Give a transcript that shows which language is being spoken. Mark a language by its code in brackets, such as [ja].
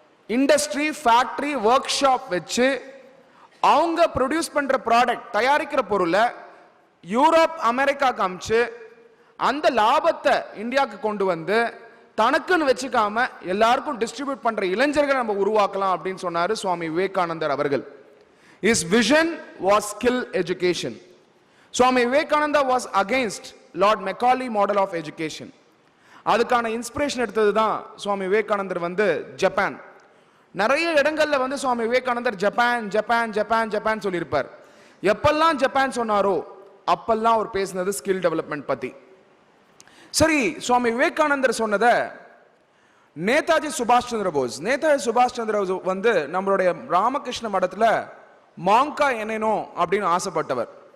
[ta] Industry, factory, work shop வச்சு அவங்க produce பண்ற ப்ராடக்ட், தயாரிக்கிற பொருளை யூரோப், அமெரிக்காவுக்கு அனுப்பிச்சு அந்த லாபத்தை இந்தியாவுக்கு கொண்டு வந்து தனக்குன்னு வச்சுக்காம எல்லாருக்கும் டிஸ்ட்ரிபியூட் பண்ற இளைஞர்களை நம்ம உருவாக்கலாம் அப்படின்னு சொன்னாரு சுவாமி விவேகானந்தர் அவர்கள். [en] His vision was skill education. Swami Vivekananda was against Lord Macaulay model of education. [ta] அதுக்கான இன்ஸ்பிரேஷன் எடுத்தது தான் சுவாமி விவேகானந்தர் வந்து ஜப்பான். நிறைய இடங்கள்ல வந்து சுவாமி விவேகானந்தர் ஜப்பான் ஜப்பான் ஜப்பான் ஜப்பான் சொல்லியிருப்பார். எப்பெல்லாம் ஜப்பான் சொன்னாரோ அப்பெல்லாம் அவர் பேசினது ஸ்கில் டெவலப்மெண்ட் பத்தி. சரி, சுவாமி விவேகானந்தர் சொன்னதை நேதாஜி சுபாஷ் சந்திர போஸ், நேதாஜி சுபாஷ் சந்திர போஸ் வந்து நம்மளுடைய ராமகிருஷ்ண மடத்தில் மாங்கா என்னனும் அப்படின்னு ஆசைப்பட்டவர்.